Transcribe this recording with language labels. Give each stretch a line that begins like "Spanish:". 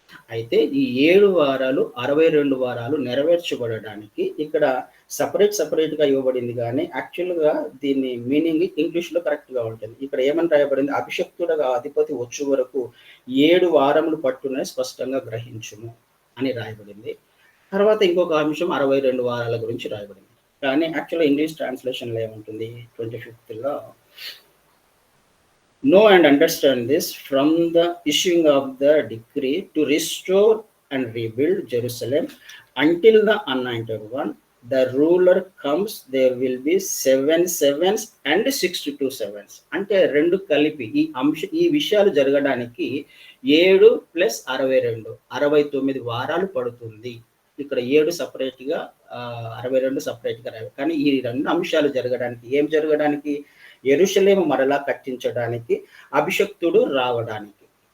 Telugu: అయితే ఈ 7 వారాలు, 62 వారాలు నెరవేర్చబడడానికి ఇక్కడ సెపరేట్‌గా ఇవ్వబడింది గానీ, యాక్చువల్‌గా దీని మీనింగ్ ఇంగ్లీష్‌లో కరెక్ట్‌గా ఉంటుంది. ఇక్కడ ఏమని రాయబడింది? అభిషిక్తుడగు అధిపతి వచ్చు వరకు 7 వారములు పట్టునని స్పష్టంగా గ్రహించుము అని రాయబడింది. తర్వాత ఇంకొక అంశం 62 వారాల గురించి రాయబడింది. కానీ యాక్చువల్‌గా ఇంగ్లీష్ ట్రాన్స్‌లేషన్‌లో ఏముంటుంది?
English: 25థ్‌లో Know and understand this from the issuing of the decree to restore and rebuild Jerusalem until the anointed one, the ruler comes, there will be 7 sevens and 62 sevens.
Telugu: అంటే 2 కలిపి ఈ విషయాలు జరగడానికి 7 + 62 69 వారాలు పడుతుంది. ఇక్కడ 7 సెపరేట్‌గా 62 సెపరేట్‌గా రాయాలి. కానీ ఈ 2 అంశాలు జరగడానికి ఏం జరగడానికి? యెరూషలేము మరలా కట్టించడానికి, అభిషిక్తుడు రావడానికి.